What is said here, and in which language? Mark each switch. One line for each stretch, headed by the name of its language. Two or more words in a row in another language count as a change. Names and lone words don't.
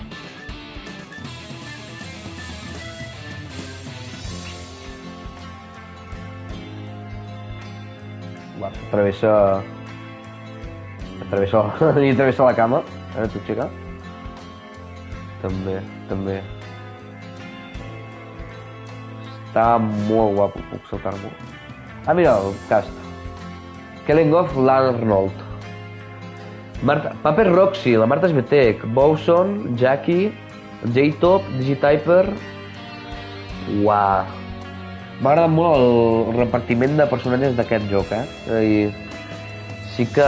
Catalan: Travessa la cama. Ara tu, xica. També. Està molt guapo, puc saltar-m'ho. Ah, mira el cast. Killing Off l'Arnold. Paper Roxy, la Marta Smetek, Bowson, Jackie, J-Top, Digityper... Uau. M'ha agradat molt el repartiment de personatges d'aquest joc, És a dir, sí que...